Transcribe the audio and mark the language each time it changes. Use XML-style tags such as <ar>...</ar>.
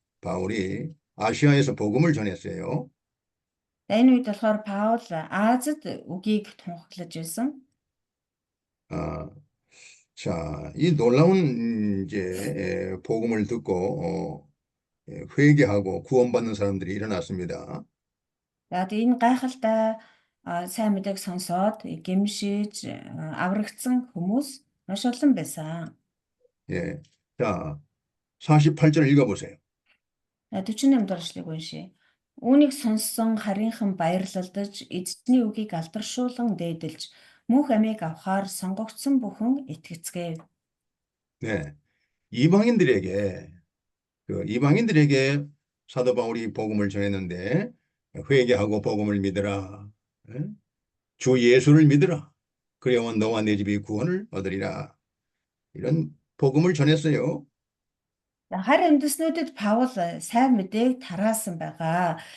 <ko>바울이 아시아에서 복음을 전했어요.</ko> <mn>Энэ үед болохоор Паул Азид үгийг тунхаглаж байсан.</mn> <ko>자, 이 놀라운 이제 복음을 듣고 회개하고 구원받는 사람들이 일어났습니다.</ko> <mn>За энэ гайхалтай сайн мэдээг сонсоод гэмшиж аврагдсан хүмүүс Маш олон байсан.</mn> <ko>예. 자, 48절 읽어보세요.</ko> <mn>48 дугаар эшлэгийг уншъя. Үүнийг сонссон харийнхан баярлалдаж эзний үгийг алдаршуулан дээдэлж мөнх амийг авахаар сонгогдсон бүхэн итгэцгээв.</mn> <ko>네. 이방인들에게 이방인들에게 사도 바울이 복음을 전했는데 회개하고 복음을 믿으라. 예? 주 예수를 믿으라. 그래야만 너와 내 집이 구원을 얻으리라. 이런 복음을 전했어요.</ko> <mn>Харь үндэснүүдэд Паул сайн мэдээг тараасан байгаа.</mn>